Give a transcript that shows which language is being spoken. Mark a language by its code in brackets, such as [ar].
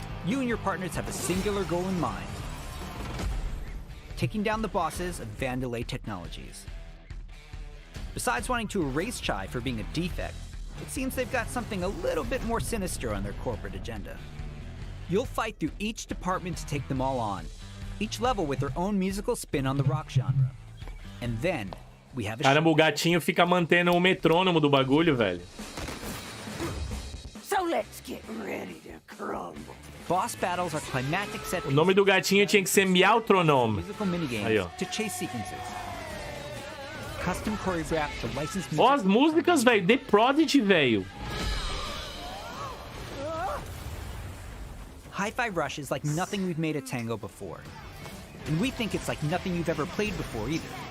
[en] You and your partners have a singular goal in mind: taking down the bosses of Vandelay Technologies. Besides wanting to erase Chai for being a defect, it seems they've got something a little bit more sinister on their corporate agenda. You'll fight through each department to take them all on, each level with their own musical spin on the rock genre. And then we have a [pt] Caramba, o gatinho fica mantendo o metrônomo do bagulho, velho. [en] So let's get ready to crumble. Boss battles are climactic set [pt] O nome do gatinho tinha que ser Meowtronome. [en] musical minigames [pt] Aí, ó. [en] to chase sequences. Custom choreographed for licensed music. [pt] Ó, as músicas, velho. The Prodigy, velho. [en] Hi-Fi Rush is like nothing we've made at Tango before. And we think it's like nothing you've ever played before either.